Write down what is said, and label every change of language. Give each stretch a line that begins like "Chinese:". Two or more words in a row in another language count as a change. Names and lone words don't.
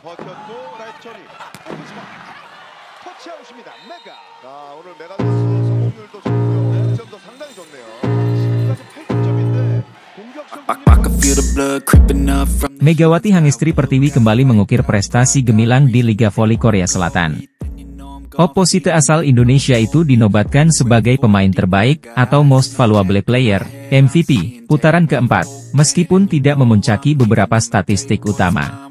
Korean: 버텼고 라이트 처리. 오프스파 터치아웃입니다. 메가. 자, 오늘 메가 선수 성공률도 좋고요. 득점도 상당히 좋네요. 지금까지 8득점인데
Indonesian: Megawati Hangestri Pertiwi kembali mengukir prestasi gemilang di Liga Voli Korea Selatan. Oposite asal Indonesia itu dinobatkan sebagai pemain terbaik atau
English: Most Valuable Player
Indonesian: (MVP) putaran keempat, meskipun tidak memuncaki beberapa statistik utama.